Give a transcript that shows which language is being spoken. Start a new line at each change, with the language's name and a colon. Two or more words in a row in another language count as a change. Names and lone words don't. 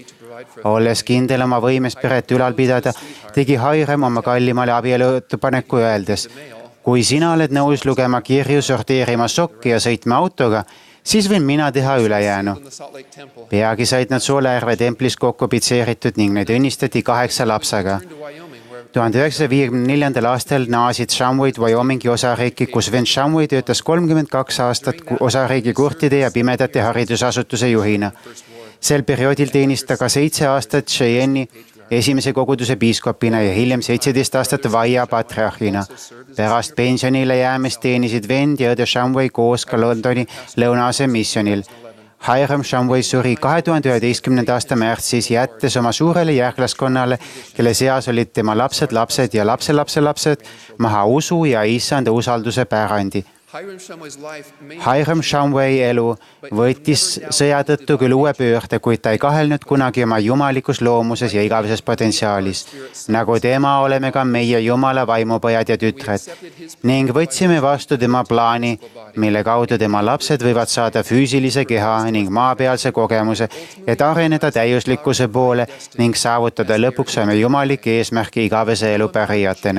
Estonian: Olles kindel oma võimes peret ülal pidada, tegi Hiram oma kallimale abieluettepaneku öeldes, kui sina oled nõus lugema kirju, sorteerima sokke ja sõitma autoga, siis võin mina teha ülejäänu.
English: In the Salt Lake Temple.
Estonian: Peagi said nad Soolajärve templis kokku pitseeritud ning neid õnnistati 8 lapsega.
English: To Wyoming, where
Estonian: 1954. aastal naasid Shumway'd Wyomingi osariiki, kus Ven Shumway töötas 32 aastat osariigi kurtide ja pimedate haridusasutuse juhina. Sel perioodil teenis ta ka 7 aastat Cheyenne'i esimese koguduse piiskopina ja hiljem 17 aastat Vaia patriarhina. Pärast pensionile jäämist teenisid vend ja õde Shumway koos ka Londoni lõunaase missionil. Hiram Shumway suri 2011. aasta märtsis, jättes oma suurele järglaskonnale, kelle seas olid tema lapsed, lapsed ja lapselapselapsed, maha usu ja issanda usalduse pärandi.
English: Hiram Shumway's life may
Estonian: Hiram Shumway elu võttis sõja tõttu küll uue pöörde, kuid ta ei kahelnud kunagi oma jumalikus loomuses ja igaveses potentsiaalis. Nagu tema oleme ka meie Jumala vaimupojad ja tütred ning võtsime vastu tema plaani, mille kaudu tema lapsed võivad saada füüsilise keha ning maapealse kogemuse, et areneda täiuslikkuse poole ning saavutada lõpuks oma jumalike eesmärki igavese elu pärijatena.